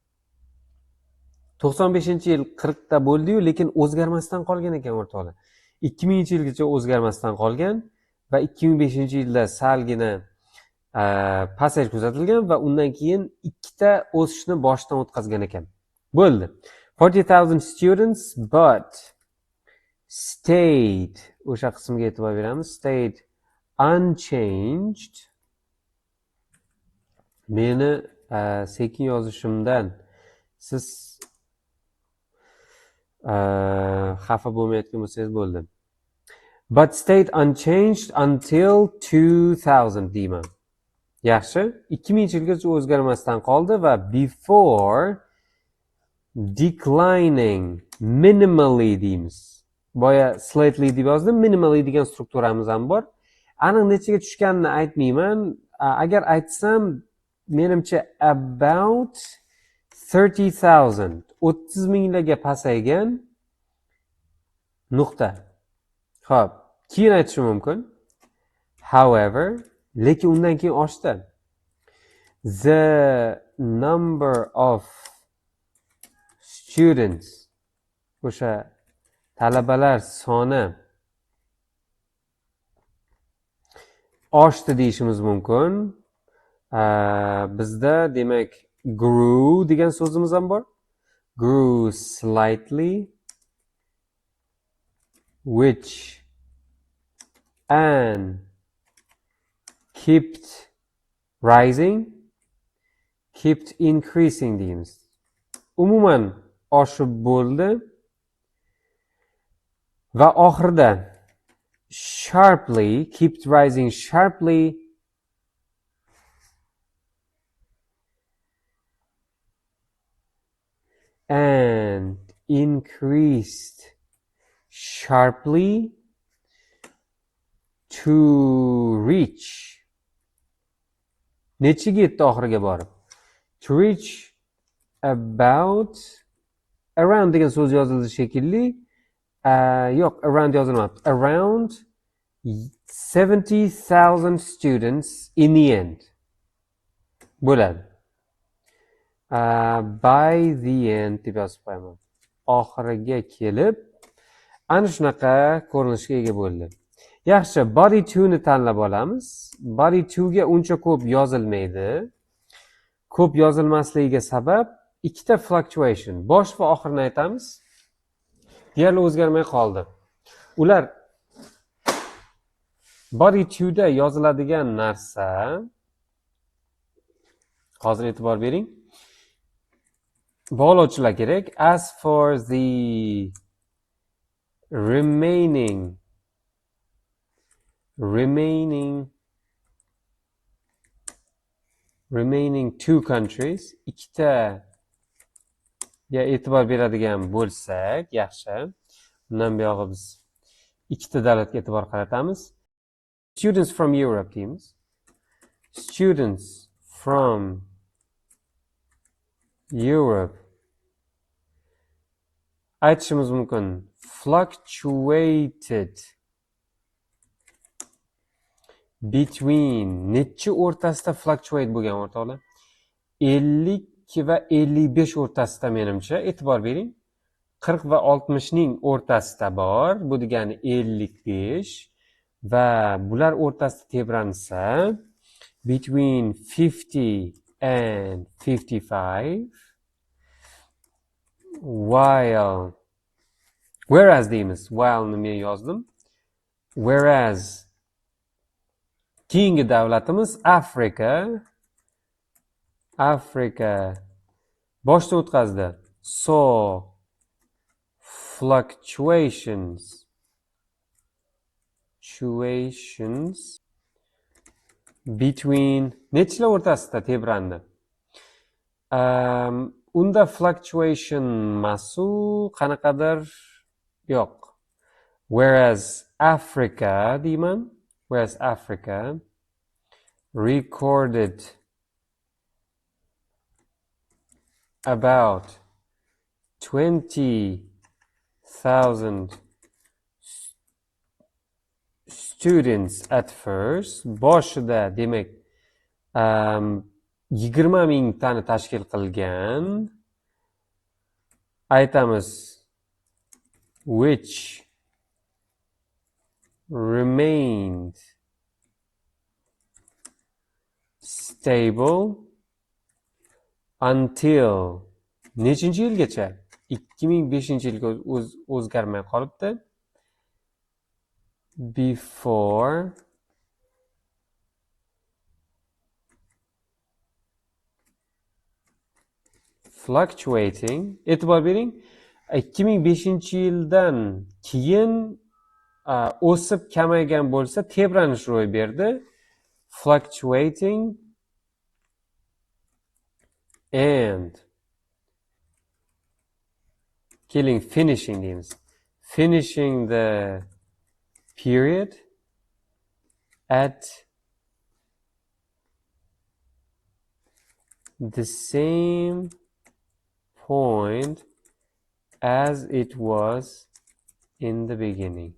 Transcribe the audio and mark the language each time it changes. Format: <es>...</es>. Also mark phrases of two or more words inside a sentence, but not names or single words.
<uz>95-yil 40 ta bo'ldi-yu, lekin o'zgarmasdan qolgan ekan o'rtoqlar. 2000-yilgacha o'zgarmasdan qolgan va 2005-yilda salgina pasayish kuzatilgan va undan keyin ikkita o'sishni boshdan o'tkazgan ekan.</uz> <en>Bo'ldi. 40,000 students but stayed,</en> <uz>o'sha qismga e'tibor beramiz.</uz> <en>Stayed unchanged.</en> <uz>Meni sekin yozishimdan siz xafa bo'lmayotgan bo'lsangiz bo'ldi.</uz> <en>But stayed unchanged until 2000 deyman.</en> <uz>Yaxshi, 2000-yilgacha o'zgarmasdan qoldi va</uz> <en>before declining minimally</en> <uz>deymiz. Boya slightly deb yozdim, minimally degan strukturamiz ham bor. Aniq nechaga tushganini aytmayman. Agar aytsam, menimcha about 30,000, 30 minglarga pasaygan nuqta. Xo'p, keyin aytishim mumkin. However, lekin undan keyin oshdi.</uz> <en>The number of students,</en> <uz>o'sha talabalar soni oshdi deyishimiz mumkin. Bizda demak grew degan so'zimiz ham bor.</uz> <en>Grew slightly, which and kept rising, kept increasing deymiz.</en> <uz>Umuman oshib bo'ldi va oxirida</uz> <en>sharply, kept rising sharply and increased sharply to reach.</en> <uz>Nechiga yetdi oxiriga borib?</uz> <en>To reach about, around</en> <uz>degan so'z yozildi shekilli. Yo'q, around yozilmabdi.</uz> <en>Around 70,000 students in the end.</en> <uz>Bo'ladi.</uz> <en>By the end</en> <uz>deb yozib qo'yaman. Oxiriga kelib, ana shunaqa ko'rinishga ega bo'ldi. Yaxshi,</uz> <en>body to</en> <uz>ni tanlab olamiz.</uz> <en>Body to</en> <uz>ga uncha ko'p yozilmaydi. Ko'p yozilmasligiga sabab ikkita fluctuation. Bosh va oxirini aytamiz. Deyarli o'zgarmay qoldi. Ular</uz> <en>body to</en> <uz>da yoziladigan narsa, hozir e'tibor bering. Bog'lovchilar kerak.</uz> <en>As for the remaining two countries,</en> <uz>ikkita ga e'tibor beradigan bo'lsak, yaxshi. Bundan buyog'i biz ikkita davlatga e'tibor qaratamiz.</uz> <en>Students from Europe deymiz. Students from Europe.</en> <uz>Aytishimiz mumkin.</uz> <en>Fluctuated between,</en> <uz>nechi o'rtasida fluctuate bo'lgan o'rtoqlar? 50 va 55 o'rtasida menimcha. E'tibor bering. 40 va 60 ning o'rtasida bor. Bu degani 55 va bular o'rtasida tebransa</uz> <en>between 50 and 55.</en> <uz>Whereas deymiz. While ni men yozdim. Whereas keyingi davlatimiz Afrika boshdan o'tkazdi.</uz> <en>So fluctuations between</en> <uz>nechilar o'rtasida tebrandi? Unda fluctuation masu qanaqadir yo'q. Whereas Africa deyman.</uz> <en>Whereas Africa recorded about 20,000 students at first.</en> <uz>Boshida demak 20 mingtani tashkil qilgan.</uz> <en>Aytamiz which remained stable until</en> <uz>nechinchi yilgacha? 2005-yilga o'zgarmay qolibdi.</uz> <en>Before fluctuating,</en> <uz>e'tibor bering, 2005-yildan keyin o'sib kamaygan bo'lsa tebranish ro'y berdi.</uz> <en>Fluctuating and</en> <uz>keling finishing deymiz.</uz> <en>Finishing the period at the same point as it was in the beginning.</en>